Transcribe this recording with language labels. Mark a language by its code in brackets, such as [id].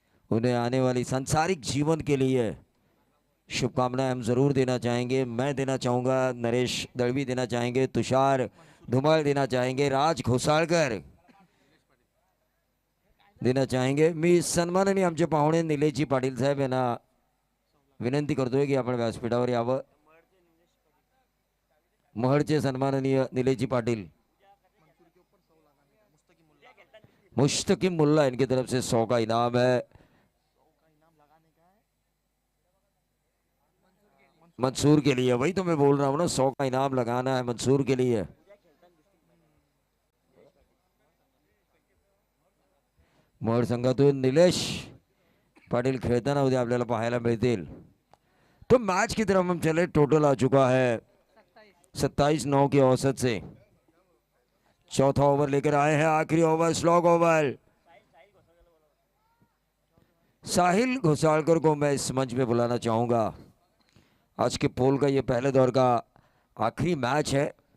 [hi] उन्हें आने वाली सांसारिक जीवन के लिए शुभकामनाएं हम जरूर देना चाहेंगे। मैं देना चाहूंगा, नरेश दड़वी देना चाहेंगे, तुषार धुमाल देना चाहेंगे, राज घोसाळकर देना चाहेंगे। [mr] मी सन्माननीय आमचे पाहुणे निलेशजी पाटील साहेब यांना विनंती करतोय की आपण व्यासपीठावर यावं। महडचे सन्माननीय [hi] निलेशजी पाटील, मुश्तकिम मुल्ला, इनकी तरफ से 100 का इनाम है। मंसूर के लिए, वही तो मैं बोल रहा हूँ ना, 100 का इनाम लगाना है मंसूर के लिए। [mr] महड संघातून निलेश पाटील खेळताना उद्या आपल्याला पाहायला मिळतील। [hi] तो मैच की तरफ हम चले, टोटल आ चुका है 27-9 की औसत से। चौथा ओवर लेकर आए हैं, आखिरी ओवर, स्लॉग ओवर। साहिल घोसालकर को मैं इस मंच पे बुलाना चाहूंगा। आज के पोल का ये पहले दौर का आखिरी मैच है।